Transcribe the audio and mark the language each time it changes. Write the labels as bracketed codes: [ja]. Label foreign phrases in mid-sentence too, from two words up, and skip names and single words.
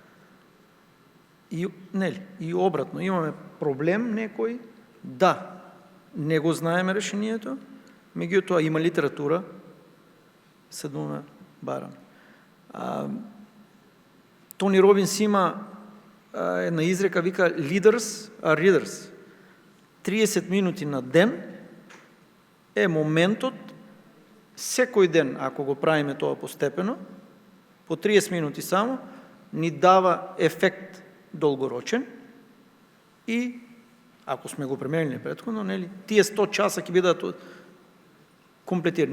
[mk] И обратно, имаме проблем некој, да, не го знаеме решението, меѓутоа има литература, седнуваме, барам. Тони Робинс има една изрека, вика [en] leaders are readers. [mk] 30 минути на ден е моментот, секој ден, ако го правиме тоа постепено, по 30 минути само, ни дава ефект долгорочен и, ако сме го премерили претходно, тие 100 часа ќе бидат комплетирани.